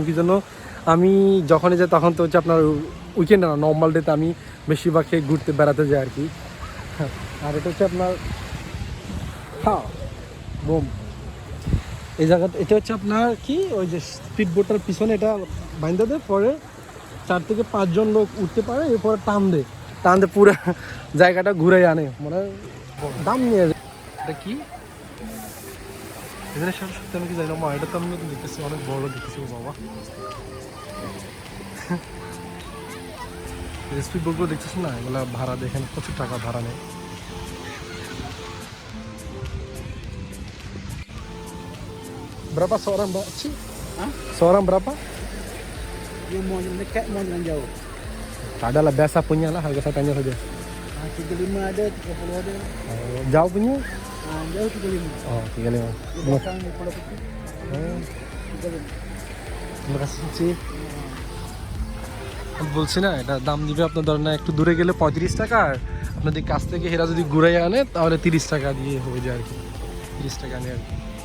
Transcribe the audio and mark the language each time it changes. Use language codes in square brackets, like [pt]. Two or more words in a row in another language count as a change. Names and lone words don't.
[bn] কি জন্য আমি যখনই যাই তখন তো হচ্ছে আপনার উইকেন্ডে না নর্মাল ডেতে আমি বেশিরভাগ ঘুরতে বেড়াতে যাই আর কি আর এটা হচ্ছে আপনার হ্যাঁ বোম এই জায়গাটা এটা হচ্ছে আপনার কি ওই যে স্পিড বোটটার পিছনে এটা বাইন্ধা দেয় পরে 4 থেকে 5 জন লোক উঠতে পারে এরপরে টান দেয় পুরো জায়গাটা ঘুরে আনে মানে দাম নিয়ে যায় এটা কি এখানে সত্যি আমি কি জানি না মা এটা তো আমি দেখতেছি অনেক বড় দেখতেছি বাবা স্পিড বোটগুলো দেখতেছি না এগুলো ভাড়া দেখেন প্রচুর টাকা ভাড়া নেয় [ms] Berapa seorang mbak? Hah? Seorang berapa? Dia mau dekat mau jalan jauh. Ada lah biasa punya lah harga saya tanya saja. 35 ada, 30 ada. Jauh punya? Jauh 35. Oh 35. Di belakang di Pulau Putih. 35. Terima kasih sih. [bn] আমি বলছি না এটা দাম দিবে আপনার ধরেন না একটু দূরে গেলে 35 টাকা আর আপনাদের কাছ থেকে হেরা যদি ঘুরে আনে তাহলে 30 টাকা দিয়ে হয়ে যায় আর কি 30 টাকা নিয়ে আর কি